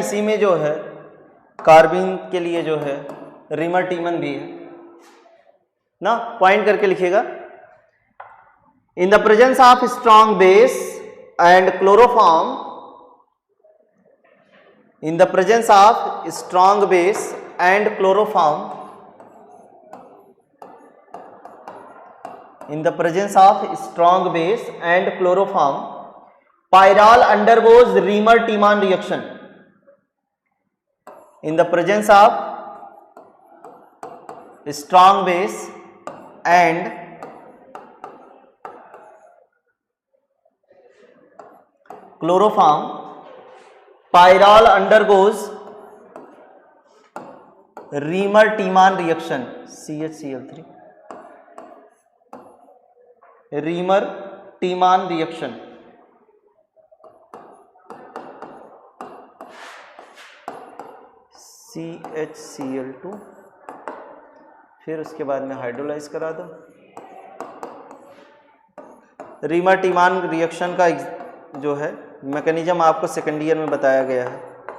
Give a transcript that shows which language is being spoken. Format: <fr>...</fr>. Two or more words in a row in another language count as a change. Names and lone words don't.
<hi>इसी में जो है कार्बीन के लिए जो है रीमर टीमन भी है ना, पॉइंट करके लिखिएगा।</hi> <en>in the presence of strong base and chloroform, in the presence of strong base and chloroform, in the presence of strong base and chloroform, pyrrole undergoes Reamer-Tiemann reaction. In the presence of strong base and chloroform, pyrrole undergoes Reamer-Tiemann reaction, CHCl3, Reamer-Tiemann रिएक्शन।</en> <hi>CHCl2, फिर उसके बाद में हाइड्रोलाइज करा दो। रीमर-टीमान रिएक्शन का जो है मैकेनिज्म आपको सेकेंड ईयर में बताया गया है।</hi>